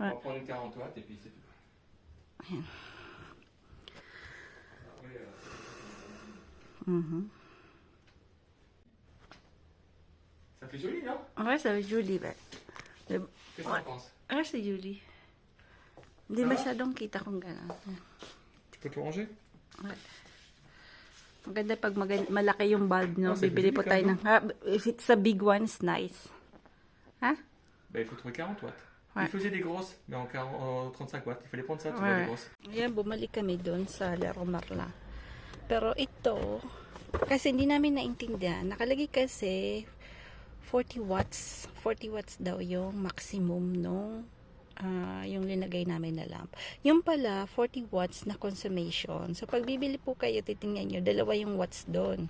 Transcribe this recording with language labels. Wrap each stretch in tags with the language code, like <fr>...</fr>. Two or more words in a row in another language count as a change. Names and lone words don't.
<fr>Ouais. va prendre une 40 watts et puis c'est tout. Après, ça fait joli, non? Ouais, ça va être joli, ba. Qu'est-ce que Ouais. tu penses? Ah, c'est joli.</fr> <tl>Hindi</tl> <fr>Ah?</fr> <tl>masyadong kita kung gano'n.</tl> <fr>Tu peux tout ranger? Ouais.</fr> <tl>Maganda pag malaki yung bulb, no?</tl> <fr>Oh, c'est</fr> <tl>Bibili</tl> <fr>joli</fr> <tl>po</tl> <fr>quand</fr> <tl>tayo</tl> <fr>même.</fr> <tl>ng...</tl> <en>Ah, if it's a big one, it's nice.</en> <fr>Hein? Bah, il faut trouver 40 watts. Ouais. Il faisait des grosses, mais en 35 watts. Il fallait prendre ça, tu vois, Ouais. des grosses.</fr> <tl>Ayan, bumalik kami doon sa Laro Marla. Pero ito, kasi hindi namin naintindihan. Nakalagay kasi 40 watts. 40 watts daw yung maximum nung yung linagay namin na lamp. Yung pala, 40 watts na consumption. So, pag bibili po kayo, titingnan nyo, dalawa yung watts doon.</tl>